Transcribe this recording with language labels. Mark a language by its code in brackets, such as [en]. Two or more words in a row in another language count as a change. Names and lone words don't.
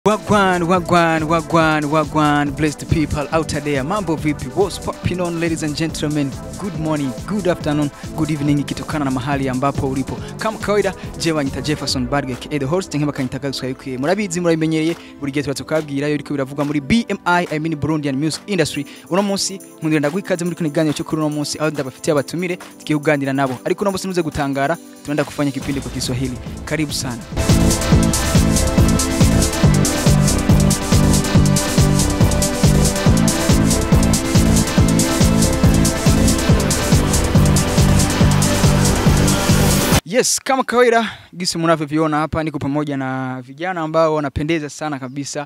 [en] Wagwan, blessed people out there. [sw] Mambo vipi? [en] What's popping on, ladies and gentlemen? Good morning, good afternoon, good evening, [sw] ikitokana na mahali ambapo ulipo. Kama kawaida, [rn] jewe nyita Jefferson Badge aka The Host, nkema kanitagaruka yuko. Murabizi murabimenyereye, buri gihe twatokabwira yo iriko biravuga muri BMI, [en] I mean Burundian Music Industry. [rn] Uno munsi nkundira ndagwikaze muri kuniganyo cyo kuri uno munsi aho ndabafitiye abatumire tukihuganira nabo. Ariko uno munsi nuze gutangara, [sw] tunaenda kufanya kipindi kwa Kiswahili. Karibu sana. Yes, kama kawaida gisi mnavyoviona hapa niko pamoja na vijana ambao wanapendeza sana kabisa.